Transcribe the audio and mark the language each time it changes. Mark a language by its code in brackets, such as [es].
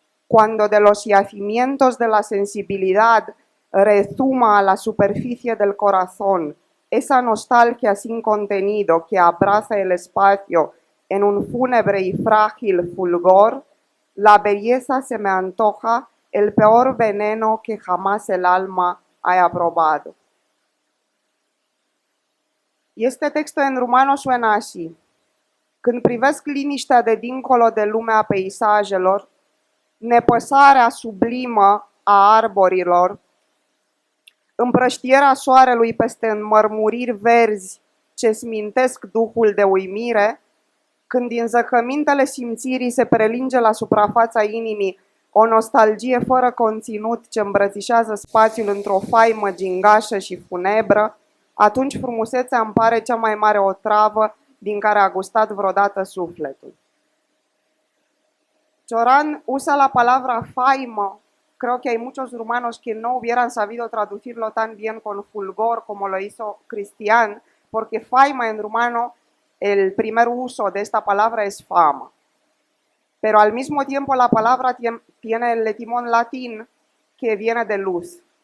[es] cuando de los yacimientos de la sensibilidad rezuma a la superficie del corazón esa nostalgia sin contenido que abraza el espacio en un fúnebre y frágil fulgor, la belleza se me antoja el peor veneno que jamás el alma haya probado. Y este texto en rumano suena así. [ro] Când privesc liniștea de dincolo de lumea peisajelor, nepăsarea sublimă a arborilor, împrăștierea soarelui peste înmărmuriri verzi ce smintesc duhul de uimire, când din zăcămintele simțirii se prelinge la suprafața inimii o nostalgie fără conținut ce îmbrățișează spațiul într-o faimă gingașă și funebră, atunci frumusețea îmi pare cea mai mare otravă din care a gustat vreodată sufletul. [es] Cioran usa la palabra faimă. Creo que hay muchos rumanos que no hubieran sabido traducirlo tan bien con fulgor como lo hizo Cristian, porque faima en rumano, el primer uso de esta palabra es fama. Pero al mismo tiempo la palabra tiene el etimón latín que viene de luz.